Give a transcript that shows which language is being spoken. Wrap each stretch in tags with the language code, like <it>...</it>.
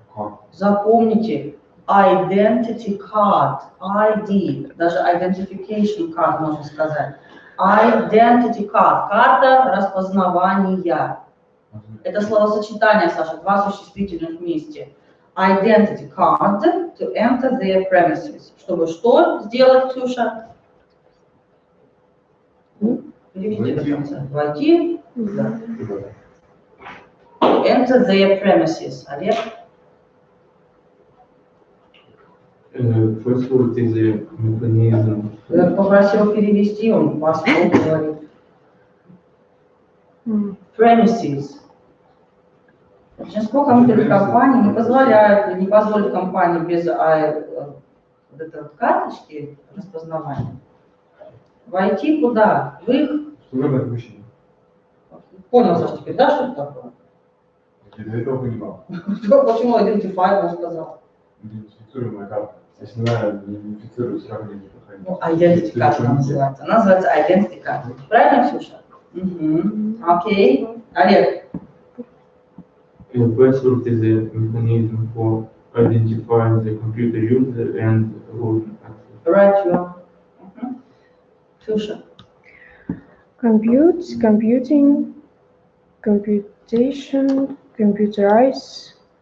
<ru>Как? Запомните.</ru> <en>Identity card. ID.</en> <ru>Даже</ru> <en>identification card</en> <ru>можно сказать.</ru> <en>Identity card.</en> <ru>Карта распознавания. Это словосочетание, Саша, два существительных вместе.</ru> <en>Identity card to enter their premises.</en> <ru>Чтобы что сделать, Ксюша? Перевести до конца. Войти. Да.</ru> <en>To enter their premises.</en> <ru>Олег?</ru> <en>First word is a mechanism.</en> <ru>Я попросил перевести, он по-своему говорит.</ru> <en>Premises.</en> <ru>Большинство компьютерных компаний не позволяют, не позволят компании без вот этой вот карточки распознавания войти куда? В их... Служебное помещение. Понял, Саша, теперь, да, что это такое? Я до этого понимал. Почему identify, он сказал? Идентифицируемая карта. Если она идентифицирует, все равно не проходит. Ну, identity карта называется. Она называется identity карта. Правильно, Ксюша? Угу. Окей. Олег.</ru> <en>Password is a mechanism for identifying the computer user and allowing access. Right, you are. Ксюша. Compute, computing, computation, computerization,</en>